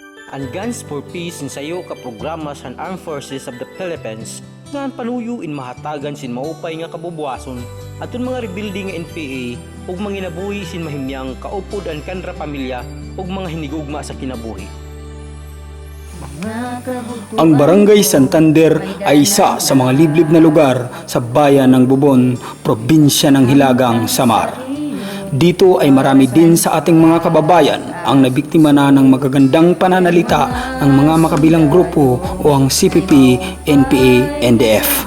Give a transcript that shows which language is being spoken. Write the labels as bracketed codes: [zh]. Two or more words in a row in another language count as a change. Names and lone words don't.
[war] Ang Guns for Peace sayo ka programa sa Armed Forces of the Philippines nga panuyo in mahatagan sin maupay nga kabubuason aton mga rebuilding nga NPA ug manginabuhi sin mahimyang kaupod ang kanra pamilya ug mga hinigugma sa kinabuhi. [tl] Ang Barangay Santander ay isa sa mga liblib na lugar sa bayan ng Bubon, probinsya ng Hilagang, Samar. Dito ay marami din sa ating mga kababayan ang nabiktima na ng magagandang pananalita ng mga makabilang grupo o ang CPP, NPA, NDF.